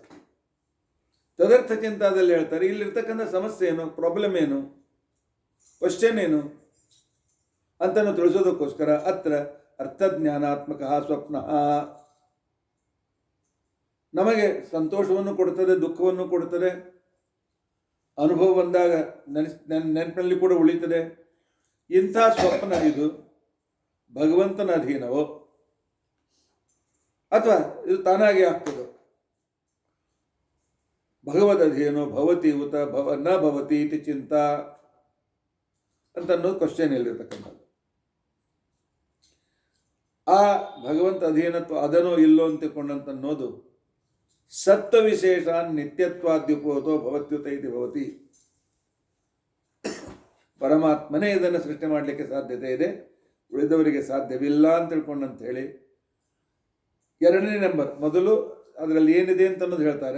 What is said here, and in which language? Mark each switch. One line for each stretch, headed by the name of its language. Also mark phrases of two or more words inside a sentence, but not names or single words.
Kannada: ತದರ್ಥ ಚಿಂತಾದಲ್ಲಿ ಹೇಳ್ತಾರೆ ಇಲ್ಲಿರ್ತಕ್ಕಂಥ ಸಮಸ್ಯೆ ಏನು, ಪ್ರಾಬ್ಲಮ್ ಏನು, ಕ್ವಶನ್ ಏನು ಅಂತನ್ನು ತಿಳಿಸೋದಕ್ಕೋಸ್ಕರ
Sanskrit: ಅತ್ರ ಅರ್ಥಜ್ಞಾನಾತ್ಮಕ ಸ್ವಪ್ನ,
Kannada: ನಮಗೆ ಸಂತೋಷವನ್ನು ಕೊಡ್ತದೆ, ದುಃಖವನ್ನು ಕೊಡ್ತದೆ, ಅನುಭವ ಬಂದಾಗ ನೆನಪಿನಲ್ಲಿ ಕೂಡ ಉಳಿತದೆ. ಇಂಥ ಸ್ವಪ್ನ ಇದು ಭಗವಂತನ ಅಧೀನವೋ ಅಥವಾ ಇದು ತಾನಾಗಿ ಆಗ್ತದೋ?
Sanskrit: ಭಗವದಧೇನೋ ಭವತಿ ಉತ ನ ಭವತಿ ಇತಿ ಚಿಂತಾ
Kannada: ಅಂತ ಅನ್ನೋದು ಕ್ವಶನ್ ಇಲ್ಲಿರ್ತಕ್ಕಂಥದ್ದು. ಆ ಭಗವಂತ ಅಧೀನತ್ವ ಅದನೋ ಇಲ್ಲೋ ಅಂತ ಅನ್ನೋದು
Sanskrit: ಸತ್ವ ವಿಶೇಷ ನಿತ್ಯತ್ವಾದ್ಯುಪೋತೋ ಭವತ್ಯುತ ಇತಿ ಭವತಿ.
Kannada: ಪರಮಾತ್ಮನೇ ಇದನ್ನು ಸೃಷ್ಟಿ ಮಾಡಲಿಕ್ಕೆ ಸಾಧ್ಯತೆ ಇದೆ, ಉಳಿದವರಿಗೆ ಸಾಧ್ಯವಿಲ್ಲ ಅಂತ ತಿಳ್ಕೊಂಡಂತ ಹೇಳಿ ಎರಡನೇ ನಂಬರ್ ಮೊದಲು ಅದರಲ್ಲಿ ಏನಿದೆ ಅಂತ ಅನ್ನೋದು ಹೇಳ್ತಾರೆ.